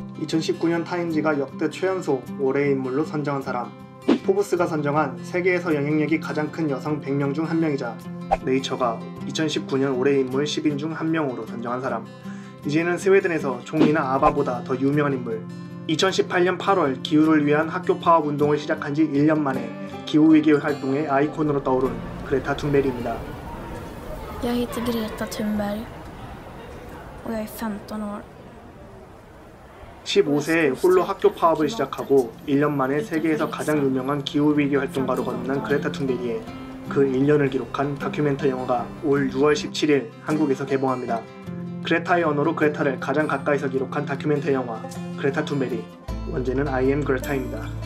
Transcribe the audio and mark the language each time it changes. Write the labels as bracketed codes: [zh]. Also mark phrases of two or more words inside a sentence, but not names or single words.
[ko] 2019년 타임지가 역대 최연소 올해의 인물로 선정한 사람, 포브스가 선정한 세계에서 영향력이 가장 큰 여성 100명 중 1명이자 네이처가 2019년 올해의 인물 10인 중 1명으로 선정한 사람, 이제는 스웨덴에서 총리나 아바보다 더 유명한 인물. 2018년 8월 기후를 위한 학교 파업 운동을 시작한 지 1년 만에 기후위기 활동의 아이콘으로 떠오른 그레타 툰베리입니다. [sv] Jag heter Greta Thunberg och jag är 15 år. [ko] 15세에 홀로 학교 파업을 시작하고 1년 만에 세계에서 가장 유명한 기후위기 활동가로 거듭난 그레타 툰베리의 그 1년을 기록한 다큐멘터리 영화가 올 6월 17일 한국에서 개봉합니다. 그레타의 언어로 그레타를 가장 가까이서 기록한 다큐멘터리 영화 그레타 툰베리, 원제는 I am 그레타입니다.